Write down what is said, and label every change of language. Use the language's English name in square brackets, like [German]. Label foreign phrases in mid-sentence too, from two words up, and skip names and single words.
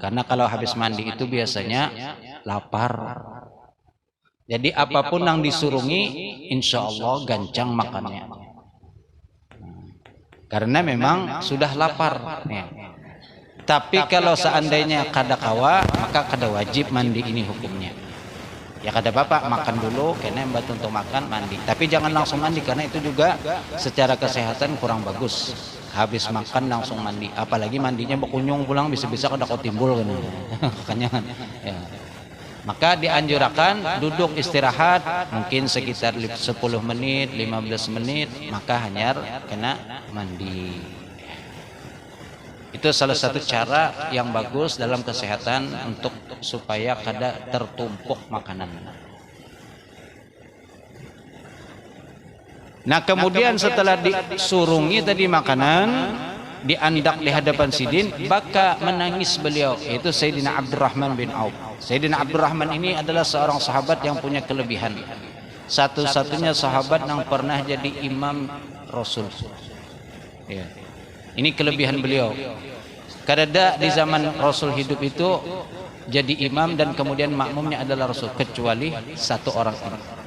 [Indonesian] Karena kalau habis mandi itu biasanya lapar. Jadi apapun yang disurungi, [Arabic] إن شاء الله [Indonesian] gancang makannya. Karena memang sudah lapar. Tapi kalau seandainya kada kawa, maka kada wajib mandi, ini hukumnya. Ya kada bapak makan dulu, karena mbak untuk makan mandi. Tapi jangan langsung mandi, karena itu juga secara kesehatan kurang bagus. Habis makan langsung mandi, apalagi mandinya berkunjung pulang, bisa-bisa kada kau timbul kan. Kekenyangan. Ya. Maka dianjurkan duduk istirahat mungkin sekitar 10 menit, 15 menit, maka hanya kena mandi. Itu salah satu cara yang bagus dalam kesehatan untuk supaya kada tertumpuk makanan. Nah kemudian setelah disurungi tadi makanan, diandak di hadapan sidin, maka menangis beliau, yaitu Sayyidina Abdurrahman bin Auf. Sayyidina Abdurrahman ini adalah seorang sahabat yang punya kelebihan. Satu-satunya sahabat yang pernah jadi imam Rasul. Ya. Ini kelebihan beliau. Kadada di zaman Rasul hidup itu jadi imam dan kemudian makmumnya adalah Rasul, kecuali satu orang ini.